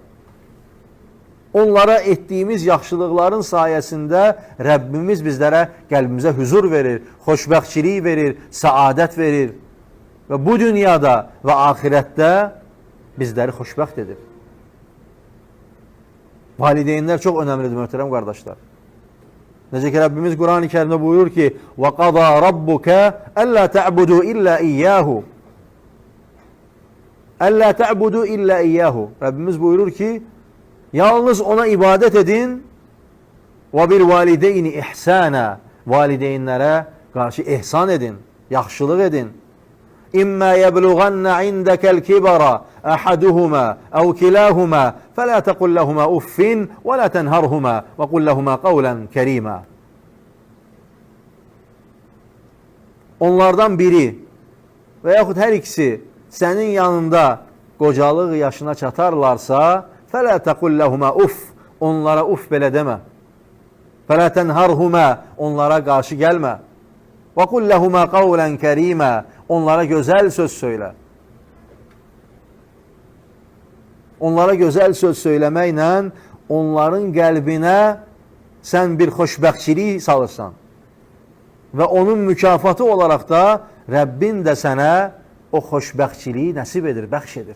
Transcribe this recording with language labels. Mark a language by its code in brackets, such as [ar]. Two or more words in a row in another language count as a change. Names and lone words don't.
[az] Onlara etdiyimiz yaxşılıqların sayəsində Rəbbimiz bizlərə, qəlbimizə huzur verir, xoşbəxtçilik verir, səadət verir. Və bu dünyada və axirətdə bizləri xoşbəxt edir. Valideynlər çox önəmlidir, möhtərəm qardaşlar. Necə ki, Rəbbimiz Quran-ı Kərimdə buyurur ki, [ar] وَقَضَى رَبُّكَ أَلَّا تَعْبُدُوا إِلَّا إِيَّاهُ أَلَّا تَعْبُدُوا إِلَّا إِيَّاهُ [az] Rəbbimiz buyurur ki, yalnız ona ibadət edin [ar] وَبِالْوَالِدَيْنِ إِحْسَانًا [az] Valideynlərə qarşı ihsan edin, yaxşılıq edin. [ar] إِمَّا يَبْلُغَنَّ عِنْدَكَ الْكِبَرَ أَحَدُهُمَا أَوْ كِلَاهُمَا فَلَا تَقُلْ لَهُمَا أُفٍّ وَلَا تَنْهَرْهُمَا وَقُلْ لَهُمَا قَوْلًا كَرِيمًا [az] Onlardan biri və yaxud hər ikisi sənin yanında qocalıq yaşına çatarlarsa [ar] فَلَا تَقُلْ لَهُمَا أُفٍّ [az] Onlara uf belə demə. [ar] فَلَا تَنْهَرْهُمَا [az] Onlara qarşı gəlmə. [ar] وَقُلْ لَهُمَا قَوْلًا كَرِيمًا [az] Onlara gözəl söz söylə. Onlara gözəl söz söyləməklə onların qəlbinə sən bir xoşbəxtçilik salırsan. Və onun mükafatı olaraq da Rəbbin də sənə o xoşbəxtçiliyi nəsib edir, bəxş edir.